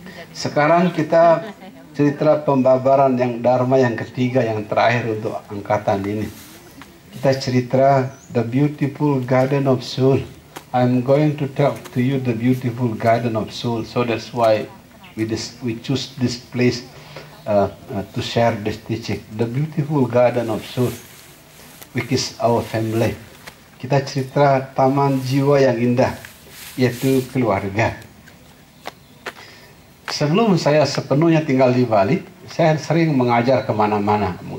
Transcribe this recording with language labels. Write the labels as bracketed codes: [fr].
[id] Sekarang kita cerita pembabaran yang Dharma yang ketiga, yang terakhir untuk angkatan ini. Kita cerita The Beautiful Garden of Soul. [en] I'm going to talk to you the Beautiful Garden of Soul. So that's why we choose this place to share this teaching. The Beautiful Garden of Soul, which is our family. [id] Kita cerita taman jiwa yang indah, yaitu keluarga. Sebelum saya sepenuhnya tinggal di Bali, saya sering mengajar kemana-mana.